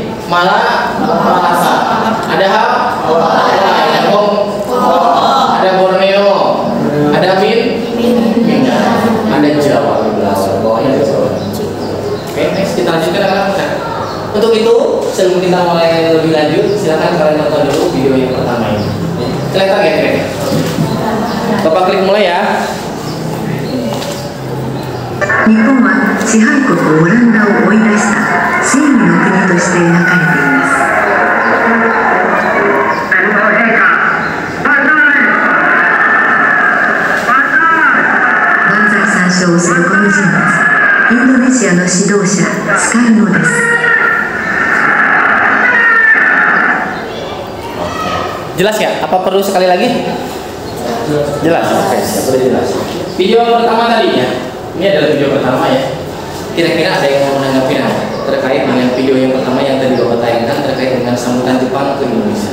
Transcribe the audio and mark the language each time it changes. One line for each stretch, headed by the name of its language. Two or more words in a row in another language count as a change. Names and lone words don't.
Indonesian: Malaka, ada ada Borneo, ada Minang, ada Jawa di belakang bawahnya ada Jawa. Oke, next kita lanjutkan anak-anak. Untuk itu sebelum kita mulai lebih lanjut, silakan kalian nonton dulu video yang pertama ini. Kelihatan ya kira-kira? Bapak klik mulai ya.
Japanese: 日本は支配国オランダを追い出した正義の国として描かれています。万歳三唱をするこの人物、インドネシアの指導者スカルノです。
Indonesian: Jelas ya? Apa perlu sekali lagi? Jelas. Oke, sudah jelas. Video pertama tadi ya. Ini adalah video pertama ya. Kira-kira ada yang mau menanggapi terkait dengan video yang pertama yang tadi Bapak tayangkan terkait dengan sambutan Jepang ke Indonesia.